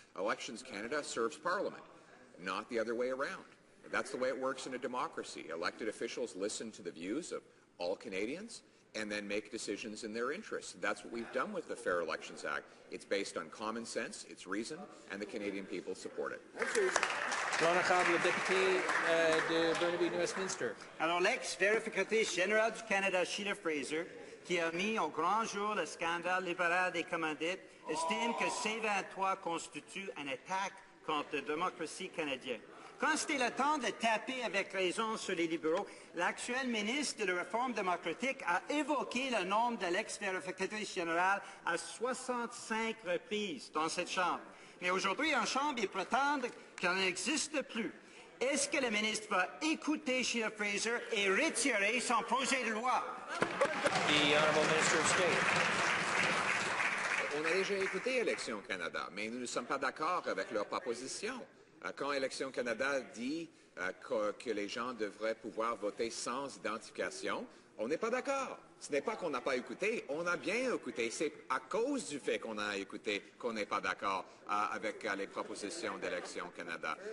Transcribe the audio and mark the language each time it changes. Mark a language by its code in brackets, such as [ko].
[en] Elections Canada serves Parliament, not the other way around. That's the way it works in a democracy. Elected officials listen to the views of all Canadians and then make decisions in their interests. That's what we've done with the Fair Elections Act. It's based on common sense, it's reason, and the Canadian people support it. [fr] L'honorable député de Burnaby, New Westminster. Alors, l'ex-vérificatrice générale du Canada, Sheila Fraser, qui a mis au grand jour le scandale libéral des commandites, estime que C-23 constitue une attaque contre la démocratie canadienne. Quand c'était le temps de taper avec raison sur les libéraux, l'actuel ministre de la Réforme démocratique a évoqué le nom de l'ex-vérificatrice générale à 65 reprises dans cette Chambre. Mais aujourd'hui, en Chambre, ils prétendent qu'elle n'existe plus. Est-ce que le ministre va écouter Sheila Fraser et retirer son projet de loi? [en] The Honourable Minister of State. [fr] On a déjà écouté Élections Canada, mais nous ne sommes pas d'accord avec leur proposition. Quand Élections Canada dit que les gens devraient pouvoir voter sans identification, on n'est pas d'accord. Ce n'est pas qu'on n'a pas écouté, on a bien écouté. C'est à cause du fait qu'on a écouté qu'on n'est pas d'accord avec les propositions d'Élections Canada.